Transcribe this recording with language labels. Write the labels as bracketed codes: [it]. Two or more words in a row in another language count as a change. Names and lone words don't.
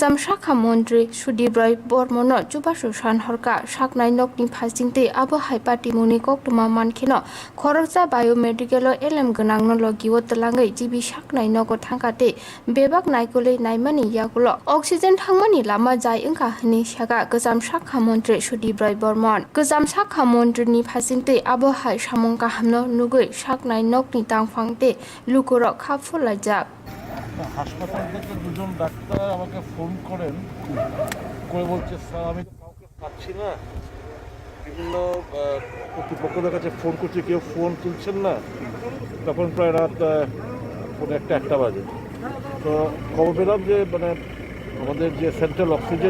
[trp] Shakha Mondri Sudibrai Bormono Jubasu Shan Horka Shaknai Nokni Pasingte Abu Haipati Munikok Tuma Mankino Korokza Biomedical Elem Ganangnologi Wotalangai Jibi Shaknai Nogo Tankate Bebak Naikule Naimani Yagulo Oxygen Hangmani Lama Jai Inka Hani Shaga Gazam Shakha Mondri Sudibrai Bormon Gazam Shakha Mondri Ni Pasingte Abu Hai Shamonka Hamno Nugui Shaknai Nokni Tangfangte Lukurok Kapfulajab [bn] হাসপাতাল থেকে দুজন ডাক্তার আমাকে ফোন করেন করে বলছে স্যার আমি তো কাউকে পাচ্ছি না বিভিন্ন কর্তৃপক্ষদের কাছে ফোন করছি কেউ ফোন তুলছেন না তখন প্রায় রাত পৌনে একটা বাজে তো খবর পেলাম যে মানে আমাদের যে [en] central oxygen